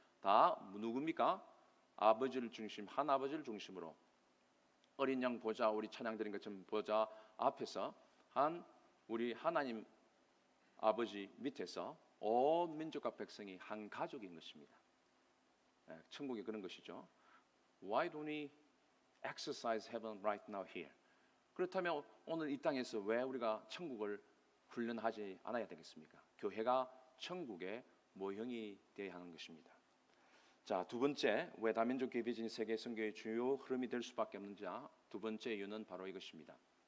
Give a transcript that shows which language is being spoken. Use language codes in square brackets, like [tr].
[ko] 다 누굽니까? 아버지를 중심, 한 아버지를 중심으로 어린 양 보좌, 우리 찬양 드린 것처럼 보좌 앞에서 우리 하나님 아버지 밑에서 온 민족과 백성이 한 가족인 것입니다. 천국이 그런 것이죠. [en] Why don't we exercise heaven right now here? [ko] 그렇다면 오늘 이 땅에서 왜 우리가 천국을 훈련하지 않아야 되겠습니까? 교회가 천국의 모형이 되어야 하는 것입니다. 자, 두 번째, 왜 다민족 교회 비전이 세계 선교의 주요 흐름이 될 수밖에 없는지 두 번째 이유는 바로 이것입니다.